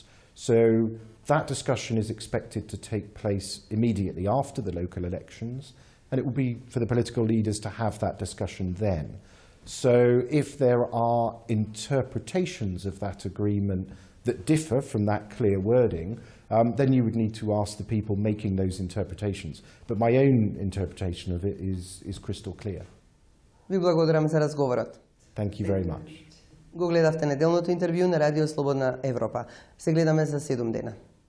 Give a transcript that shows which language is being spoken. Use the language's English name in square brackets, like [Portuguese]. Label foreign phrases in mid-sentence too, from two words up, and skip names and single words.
[English] So that discussion is expected to take place immediately after the local elections, and it will be for the political leaders to have that discussion then. So if there are interpretations of that agreement that differ from that clear wording, then you would need to ask the people making those interpretations. But my own interpretation of it is crystal clear. [Macedonian] Ви благодарам за разговорот. [English] Thank you very much. [Macedonian] Го гледавте неделното интервју на Радио Слободна Европа. Се гледаме за 7 дена.